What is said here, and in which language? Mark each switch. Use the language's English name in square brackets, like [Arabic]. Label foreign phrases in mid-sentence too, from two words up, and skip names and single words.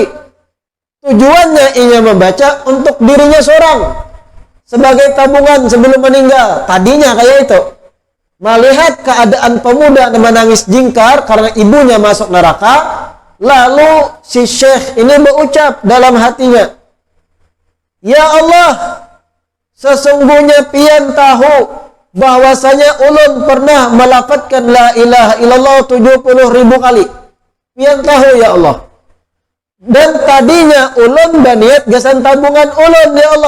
[Indonesian] Tujuannya ia membaca untuk dirinya seorang sebagai tabungan sebelum meninggal. Tadinya kayak itu, melihat keadaan pemuda menangis jingkar karena ibunya masuk neraka, Lalu si syekh ini berucap dalam hatinya, [Arabic] يا الله, [Banjar] sesungguhnya pian tahu bahwasanya ulun pernah melafadzkan [Arabic] لا إله إلا الله [Banjar] 70.000 kali. Pian tahu [Arabic] يا الله. [Banjar] Dan tadinya ulun baniat gasan tabungan ulun [Arabic] يا الله.